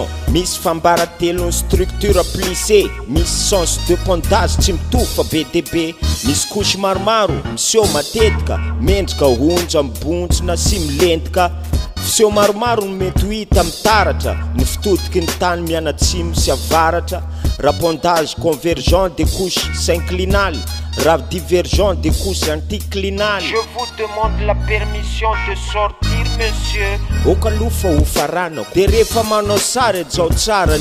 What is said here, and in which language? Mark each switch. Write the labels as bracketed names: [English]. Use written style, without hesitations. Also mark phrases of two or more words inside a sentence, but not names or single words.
[Malagasy] misy fambara telo ny [French] structure plissée [Malagasy] misy [French] sens de pointage [Malagasy] tsy mitovy fa be de be misy kosy maromaro miseho matetika mendrika onja mibontsina sy milentika fiseho maromaro no mety ho hita mitaratra ny fitodiky ny tany mianatsimo sy avaratra raha [French] pointage convergent de couche synclinale [Malagasy] raha [French] divergent de couche anticlinale. Je vous demande la permission de sortir monsieur [Malagasy] okalofa ho faranako de rehefa manao sary zao tsara